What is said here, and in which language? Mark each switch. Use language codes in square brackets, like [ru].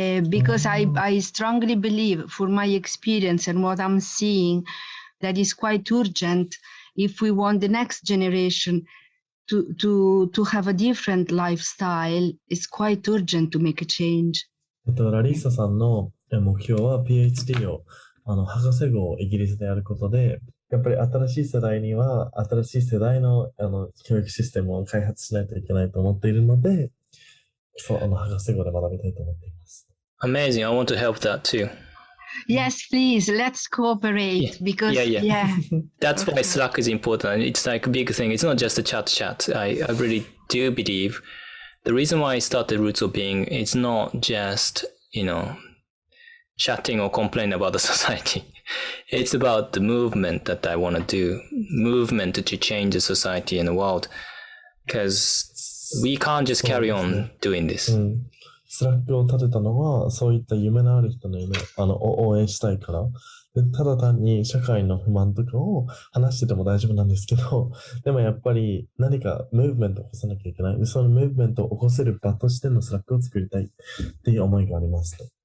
[en] Because I strongly believe, for my experience and what I'm seeing, that is quite urgent if we want the next generation to have a different lifestyle. It's quite urgent to make a change. [ja] ラリッサさんの目標は PhD を博士号をイギリスでやることで、やっぱり新しい世代には、新しい世代の、教育システムを開発しないといけないと思っているので、そう、博士号で学びたいと思っています。 [en] Amazing. I want to help that too. Yes, please, let's cooperate because yeah. That's why Slack is important. It's like a big thing. It's not just a chat. I really do believe the reason why I started Roots of Being, it's not just, chatting or complaining about the society. It's about the movement that I want to do, movement to change the society and the world. Because we can't just carry on doing this. [ja] スラックを立てたのは、そういった夢のある人の夢、応援したいから。で、ただ単に社会の不満とかを話してても大丈夫なんですけど、でもやっぱり何かムーブメントを起こさなきゃいけない。そのムーブメントを起こせる場としてのスラックを作りたいっていう思いがあります。